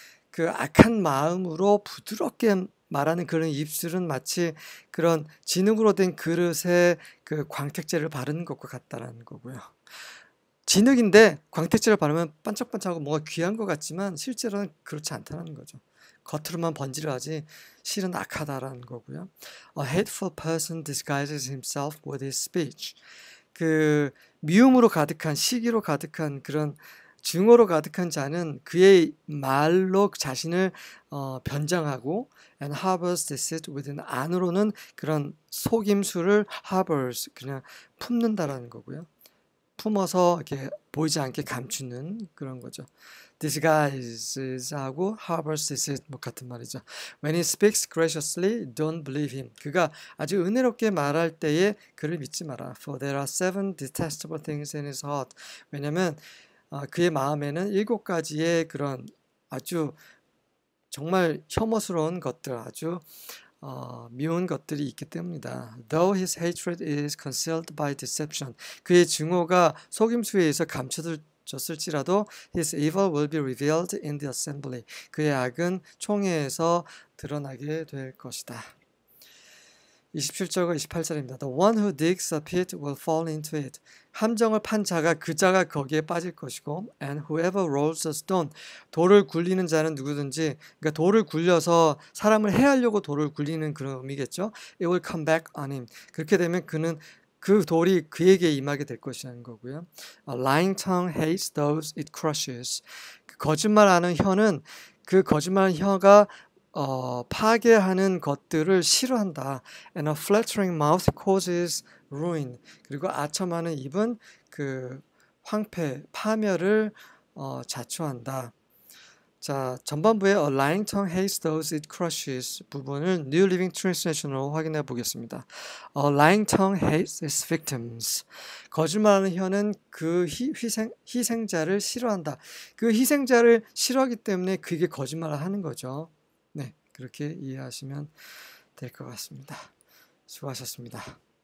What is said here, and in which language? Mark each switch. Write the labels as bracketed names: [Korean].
[Korean] 그 악한 마음으로 부드럽게 말하는 그런 입술은 마치 그런 진흙으로 된 그릇에 그 광택제를 바르는 것과 같다라는 거고요. 진흙인데 광택제를 바르면 반짝반짝하고 뭔가 귀한 것 같지만 실제로는 그렇지 않다는 거죠. 겉으로만 번지르하지 실은 악하다라는 거고요. [English] A hateful person disguises himself with his speech. [Korean] 그 미움으로 가득한, 시기로 가득한 그런 증오로 가득한 자는 그의 말로 자신을 변장하고 [English] and harbors deceit within, [Korean] 안으로는 그런 속임수를 harbors, 그냥 품는다라는 거고요. 품어서 이렇게 보이지 않게 감추는 그런 거죠. disguises하고 [English] harbors deceit [Korean] 같은 말이죠. [English] When he speaks graciously, don't believe him. [Korean] 그가 아주 은혜롭게 말할 때에 그를 믿지 마라. [English] For there are 7 detestable things in his heart. [Korean] 왜냐하면 그의 마음에는 7가지의 그런 아주 정말 혐오스러운 것들, 아주 미운 것들이 있기 때문이다. [English] Though his hatred is concealed by deception. [Korean] 그의 증오가 속임수에 의해서 감춰졌을지라도 [English] his evil will be revealed in the assembly. [Korean] 그의 악은 총회에서 드러나게 될 것이다. 27절과 28절입니다. [English] The one who digs a pit will fall into it. [Korean] 함정을 판 자가 그 자가 거기에 빠질 것이고 [English] and whoever rolls a stone. [Korean] 돌을 굴리는 자는 누구든지 그러니까 돌을 굴려서 사람을 해하려고 돌을 굴리는 그런 의미겠죠. [English] It will come back on him. [Korean] 그렇게 되면 그는 그 돌이 그에게 임하게 될 것이라는 거고요. [English] A lying tongue hates those it crushes. [Korean] 그 거짓말하는 혀는 그 거짓말하는 혀가 파괴하는 것들을 싫어한다. [English] And a flattering mouth causes ruin. [Korean] 그리고 아첨하는 입은 그 황폐, 파멸을 자초한다. 자, 전반부의 [English] A lying tongue hates those it crushes [Korean] 부분을 New Living Translation으로 확인해 보겠습니다. [English] A lying tongue hates its victims. [Korean] 거짓말하는 혀는 그 희생자를 싫어한다. 그 희생자를 싫어하기 때문에 그게 거짓말을 하는 거죠. 네, 그렇게 이해하시면 될 것 같습니다. 수고하셨습니다.